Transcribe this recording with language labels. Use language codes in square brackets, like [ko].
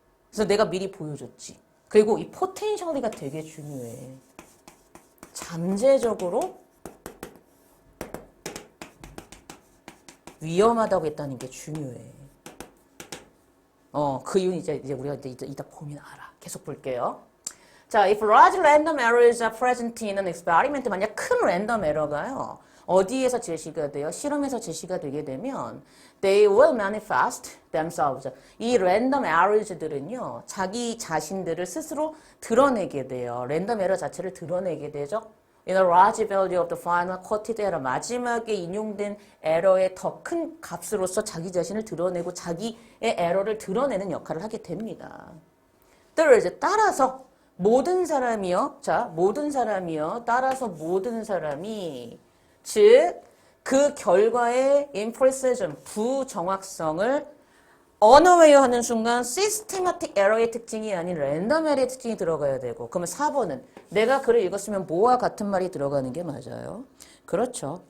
[ko] 그래서 내가 미리 보여줬지. 그리고 이 포텐셜리가 되게 중요해. 잠재적으로 위험하다고 했다는 게 중요해. 그 이유는 이제 우리가 이따 보면 알아. 계속 볼게요. [en] 자, if large random errors are present in an experiment, [ko] 만약 큰 랜덤 에러가요. 어디에서 제시가 돼요? 실험에서 제시가 되게 되면 [en] they will manifest themselves. [ko] 이 랜덤 errors들은요. 자기 자신들을 스스로 드러내게 돼요. 랜덤 에러 자체를 드러내게 되죠. [en] In a large value of the final quoted error. [ko] 마지막에 인용된 에러의 더 큰 값으로서 자기 자신을 드러내고 자기의 에러를 드러내는 역할을 하게 됩니다. 따라서 모든 사람이요. 자, 모든 사람이요. 따라서 모든 사람이 즉 그 결과의 imprecision, 부정확성을 unaware 하는 순간 systematic error의 특징이 아닌 random error의 특징이 들어가야 되고 그러면 4번은 내가 글을 읽었으면 뭐와 같은 말이 들어가는 게 맞아요? 그렇죠.